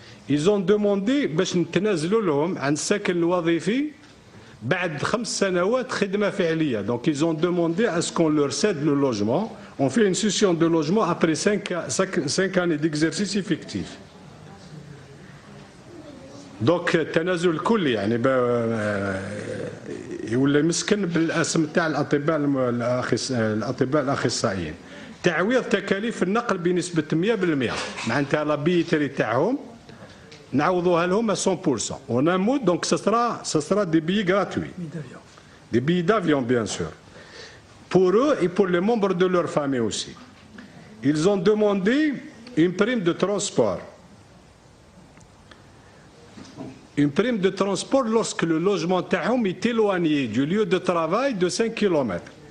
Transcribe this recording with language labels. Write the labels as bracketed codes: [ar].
[fr] Ils ont demandé [ar] باش نتنازلوا لهم عن السكن الوظيفي بعد 5 سنوات خدمة فعلية. [fr] Donc ils ont demandé à ce qu'on leur cède le logement. On fait une cession de logement après 5 années d'exercice effectif. [ar] Donc تنازل كلي يعني يولي مسكن بالاسم تاع الاطباء الاخصائيين. تعويض تكاليف النقل بنسبة 100%. معناتها لا بيتري تاعهم نعوضوها لهم à 100%. [fr] On a un mot, donc ce sera des billets gratuits. Des billets d'avion, bien sûr. Pour eux et pour les membres de leur famille aussi. Ils ont demandé une prime de transport. Une prime de transport lorsque le logement tahoum est éloigné du lieu de travail de 5 km.